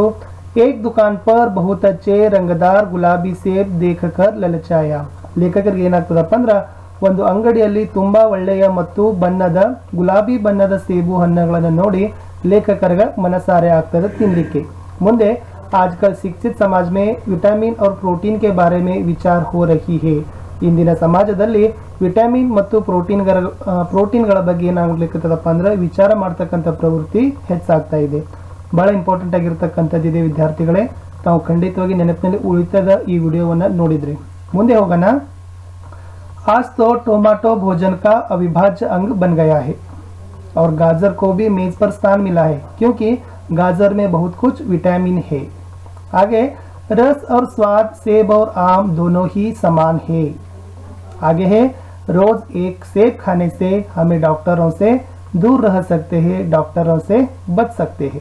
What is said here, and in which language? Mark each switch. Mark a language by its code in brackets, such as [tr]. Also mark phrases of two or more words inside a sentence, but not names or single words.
[hi] एक दुकान पर बहुत अच्छे रंगदार गुलाबी सेब देखकर ललचाया. [kn] ಲೇಖಕರಿಗೆ ಏನಾಗ್ತದಪ್ಪ ಅಂದ್ರೆ, ಒಂದು ಅಂಗಡಿಯಲ್ಲಿ ತುಂಬಾ ಒಳ್ಳೆಯ ಮತ್ತು ಬಣ್ಣದ ಗುಲಾಬಿ ಬಣ್ಣದ ಸೇಬು ಹಣ್ಣುಗಳನ್ನು ನೋಡಿ ಲೇಖಕರಿಗೆ ಮನಸಾರೆ ಆಗ್ತದೆ ತಿನ್ನಲಿಕ್ಕೆ. [hi] ಮುಂದೆ आजकल शिक्षित समाज में विटामिन और प्रोटीन के बारे में विचार हो रही है. [kn] ಇಂದಿನ ಸಮಾಜದಲ್ಲಿ ವಿಟಮಿನ್ ಮತ್ತು ಪ್ರೋಟೀನ್ಗಳ ಬಗ್ಗೆ ಏನಾಗ್ಲಿಕ್ಕತ್ತದಪ್ಪ ಅಂದ್ರೆ ವಿಚಾರ ಮಾಡ್ತಕ್ಕಂಥ ಪ್ರವೃತ್ತಿ ಹೆಚ್ಚಾಗ್ತಾ ಇದೆ. ಬಹಳ ಇಂಪಾರ್ಟೆಂಟ್ ಆಗಿರ್ತಕ್ಕಂಥದ್ದಿದೆ ವಿದ್ಯಾರ್ಥಿಗಳೇ. ತಾವು ಖಂಡಿತವಾಗಿ ನೆನಪಿನಲ್ಲಿ ಉಳಿತದ ಈ ವಿಡಿಯೋವನ್ನು ನೋಡಿದ್ರಿ. ಮುಂದೆ ಹೋಗೋಣ. [hi] आज तो टोमेटो भोजन का अविभाज्य अंग बन गया है और गाजर को भी मेज पर स्थान मिला है क्योंकि गाजर में बहुत कुछ विटामिन है. आगे रस और स्वाद सेब और आम दोनों ही समान है. आगे है रोज एक सेब खाने से हमें डॉक्टरों से दूर रह सकते हैं, डॉक्टरों से बच सकते हैं.